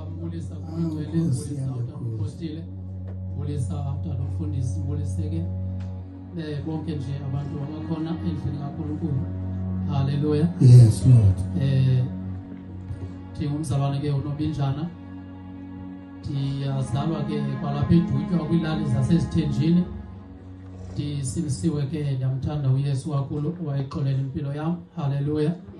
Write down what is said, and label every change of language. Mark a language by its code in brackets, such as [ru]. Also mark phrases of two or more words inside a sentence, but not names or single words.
[xh] Bulisa kumngcwele, bulisa utapostile, bulisa utalofundisi, buliseke bonke nje abantu abakhona endlini kaNkulunkulu. Hallelujah. [en] Yes, Lord. [xh] Ndingumzalwane ke uNobinjana. Ndiyazalwa ke kwalapha eDutywa kwiilali zasesithenjini. Ndisilisiwe ke ndiyamthanda uYesu kakhulu owayexolela impilo yam. Hallelujah.